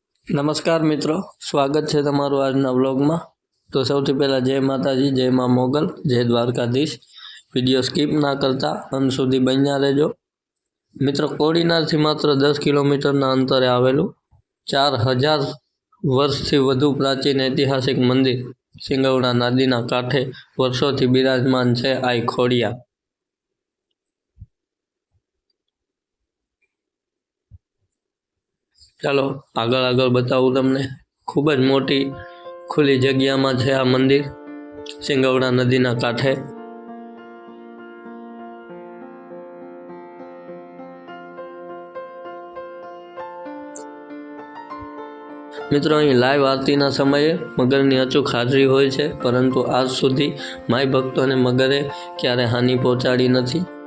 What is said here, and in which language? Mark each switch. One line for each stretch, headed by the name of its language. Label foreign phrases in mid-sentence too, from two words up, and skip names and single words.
Gujarati: નમસ્કાર મિત્રો, સ્વાગત હૈ તમારૂ આજના વ્લૉગ મેં. તો સૌથી પહેલા જય માતાજી, જય માઁ મોગલ, જય દ્વારકાધીશ। વિડિયો સ્કીપ ના કરતા અંત સુધી બન્યા રહેજો। મિત્રો, કોડીનાર થી માત્ર 10 કિલોમીટર ના અંતરે આવેલું 4000 વર્ષ થી વધુ પ્રાચીન ઐતિહાસિક મંદિર સિંગવડા નદીના કાંઠે વર્ષોથી બિરાજમાન છે આઈ ખોડિયા। ચલો આગળ આગળ બતાવું તમને। ખૂબ જ મોટી ખુલી જગ્યા મેં છે આ મંદિર સિંગવડા નદીના કાંઠે। મિત્રો, અહીં લાઇવ આરતીના સમયે મગરની અચૂક હાજરી હોય છે, પરંતુ આજ સુધી માય ભક્તોને મગરે ક્યારે હાનિ પહોંચાડી નથી।